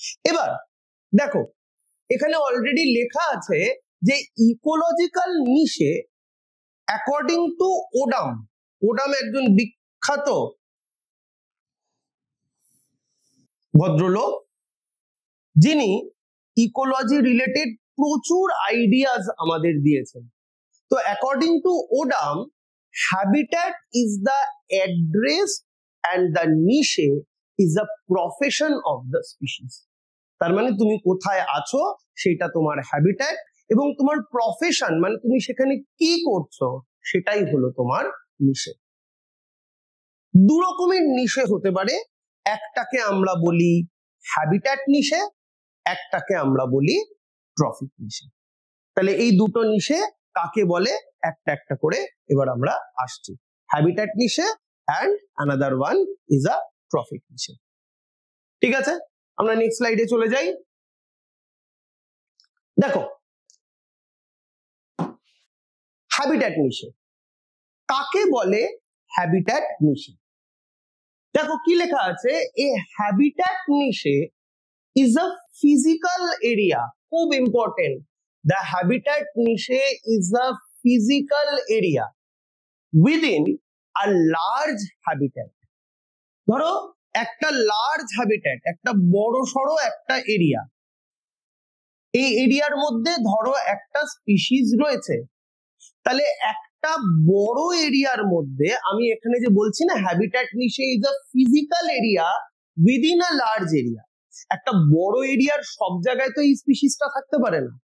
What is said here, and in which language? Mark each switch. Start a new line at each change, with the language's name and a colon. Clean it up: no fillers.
Bangla: এবার দেখো, এখানে অলরেডি লেখা আছে যে ইকোলজিক্যাল নিশে অ্যাকর্ডিং টু ওডাম একজন বিখ্যাত ভদ্রলোক, যিনি ইকোলজি রিলেটেড প্রচুর আইডিয়াস আমাদের দিয়েছেন। তো
English: According to Odum, habitat is the address and the niche is the profession of the species.
Bangla: তার মানে তুমি কোথায় আছো সেটা তোমার হ্যাবিট্যাট, এবং তোমার প্রফেশন মানে তুমি সেখানে কি করছো সেটাই হলো তোমার নিশে। দু রকমের নিশে হতে পারে, একটাকে আমরা বলি হ্যাবিট্যাট নিশে, একটাকে আমরা বলি ট্রফিক নিশে। তাহলে এই দুটো নিশে কাকে বলে একটা একটা করে এবার আমরা আসছি।
English: Habitat niche and another one is a trophic niche.
Bangla: ঠিক আছে, আমরা নেক্সট স্লাইডে চলে যাই। দেখো, হ্যাবিট্যাট নিশে কাকে বলে?
English: habitat niche
Bangla: দেখো কি লেখা আছে,
English: A habitat niche is a physical area.
Bangla: খুব important,
English: the habitat niche is a physical area within a large habitat.
Bangla: ধরো একটা লার্জ হ্যাবিট্যাট, একটা বড় সড়ো একটা এরিয়া, এই এরিয়ার মধ্যে ধরো একটা স্পিসিস রয়েছে। তাহলে একটা বড় এরিয়ার মধ্যে, আমি এখানে যে বলছি না
English: habitat niche is a physical area within a large area,
Bangla: একটা বড় এরিয়ার সব জায়গায় তো এই স্পিসিসটা থাকতে পারে না।